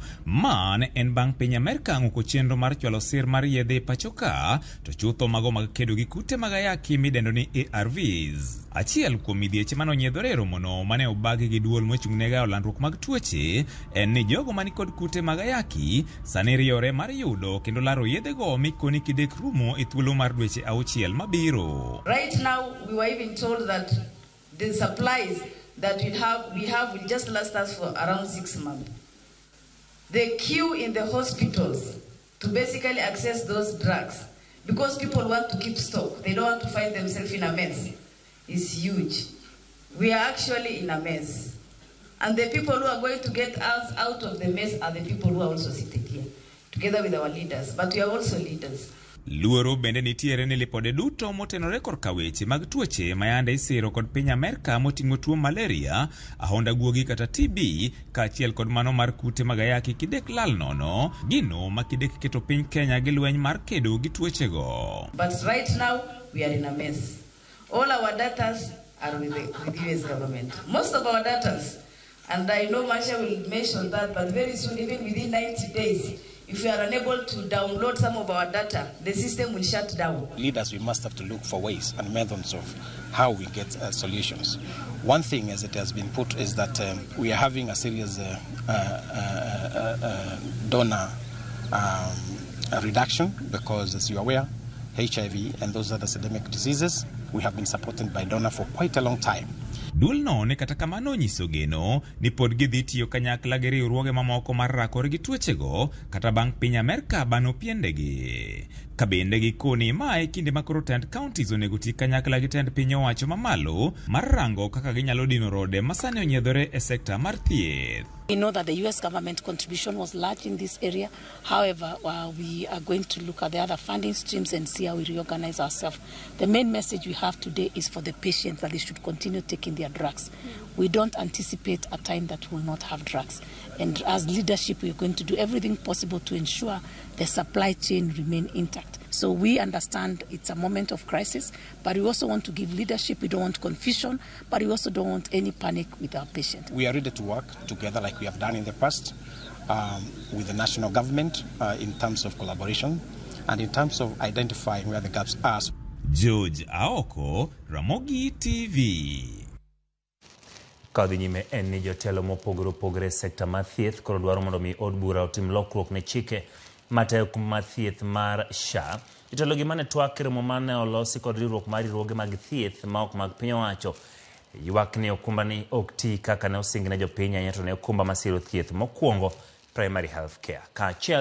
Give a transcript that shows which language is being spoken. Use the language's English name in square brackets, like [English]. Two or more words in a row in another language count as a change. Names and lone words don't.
[Luo (Kenya and Tanzania)] Man en bang' piny Amerika ng'uko chenro mar chwalo sir mar yedhe e pachoka to chutho mago mag kedo gi kute mag ayaki midendo ni ARVs. Achiel kuom midhieche manonyiedhore e romono mane obagi gi duol mochung'nega olandruok mag tuoche en ni jogo mani kod kute mag ayaki sani riore mar yudo kendo laro yedhe go mikoni kidek rumo e thuolo mar dweche 6 mabiro. [English] Right now we were even told that the supplies that we have will just last us for around 6 months. The queue in the hospitals to basically access those drugs because people want to keep stock. They don't want to find themselves in a mess. Is huge. We are actually in a mess. And the people who are going to get us out of the mess are the people who are also sitting here, together with our leaders. But we are also leaders. [Luo (Kenya and Tanzania)] Luoro bende nitiere ni lipode duto motenore korka weche mag tuoche mayande isiro kod piny Amerika moting'o tuo malaria, ahonda guogi kata TB, kaachiel kod mano mar kute mag ayaki kidek lal nono, gino ma kidek keto piny Kenya gi lweny mar kedo gi tuoche go. [English] But right now, we are in a mess. All our datas are with the US government. Most of our datas, and I know Masha will mention that, but very soon, even within 90 days, if we are unable to download some of our data, the system will shut down. Leaders, we must have to look for ways and methods of how we get solutions. One thing, as it has been put, is that we are having a serious donor reduction because, as you are aware, HIV and those other systemic diseases, we have been supported by donor for quite a long time. [Luo (Kenya and Tanzania)] Duol no ne kata kamano nyiso geno ni pod gidhi tiyo kanyakla gi riwruoge mamoko mar rakore gi tuochego kata bang' piny Amerika bano piendegi. Kabende gikoni mae kinde makoro tend counties onego ti kanyakla gi tend piny owacho mamalo mar rango kaka ginyalo dino rode masani onyiedhore e sekta mar thieth. [English] We know that the US government contribution was large in this area. However, we are going to look at the other funding streams and see how we reorganize ourselves. The main message we have today is for the patients that they should continue taking their drugs. We don't anticipate a time that we will not have drugs. And as leadership, we're going to do everything possible to ensure the supply chain remain intact. So we understand it's a moment of crisis, but we also want to give leadership. We don't want confusion, but we also don't want any panic with our patients. We are ready to work together like we have done in the past with the national government in terms of collaboration and in terms of identifying where the gaps are. George Aoko, Ramogi TV. [Luo (Kenya and Tanzania)] Kadhi nyime en ni jotelo mopogore opogore sekta mar thieth koro dwaro mondo mi od bura otim lokruok ne chike matayo mar thieth mar SHA. Jotelo gi mane twak romo mane olosi kod riwruok mar riwruoge mag thieth ma ok mag piny owacho ywak ni okumba ni ok ti kaka ne osingne jopiny ahinya to ne okumba masiro thieth mokwongo [English] primary health care.